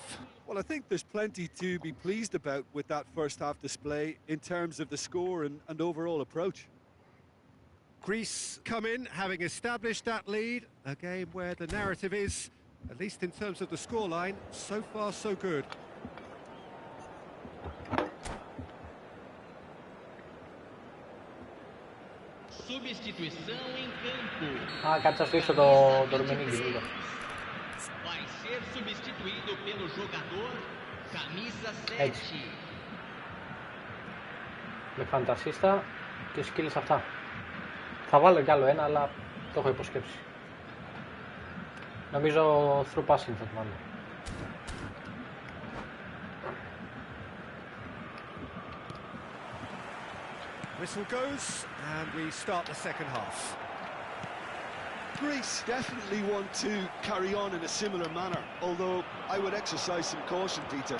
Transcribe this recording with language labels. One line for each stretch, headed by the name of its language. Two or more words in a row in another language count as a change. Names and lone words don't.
English: Well, I think there's plenty to be pleased about with that first half display in terms of the score and overall approach. Greece come in having established that lead, a game where the narrative is, at least in terms of the scoreline, so far so good.
Portuguese: Substituição em campo.
Greek: Κάτσε αφήσω το Ντορμενίκη λίγο.
Portuguese: Vai ser substituído pelo jogador camisa 7.
Greek: Έτσι. Με φαντασίστα και skills αυτά. Θα βάλω κι άλλο ένα, αλλά το έχω υποσκέψει. Νομίζω
English: through passing
Greek: θα το βάλω.
English: Whistle goes, and we start the second half. Greece definitely want to carry on in a similar manner, although I would exercise some caution, Peter.